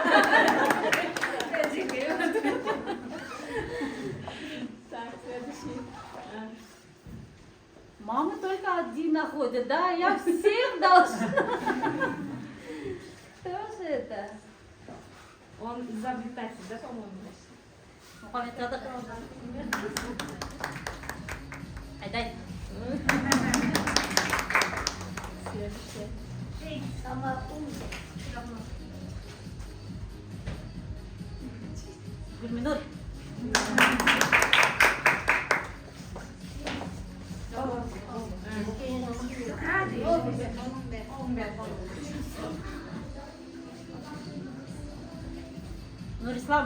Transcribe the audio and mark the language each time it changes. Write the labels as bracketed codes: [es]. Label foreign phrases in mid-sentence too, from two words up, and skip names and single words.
[ru] Так, следующий. Мама только один находит, да? Я всем должна. Кто же это? Он изобретатель, да, по-моему? Мухаммед Садык. Айдай. Следующий. Самая умная. Гульминур. Нурислам.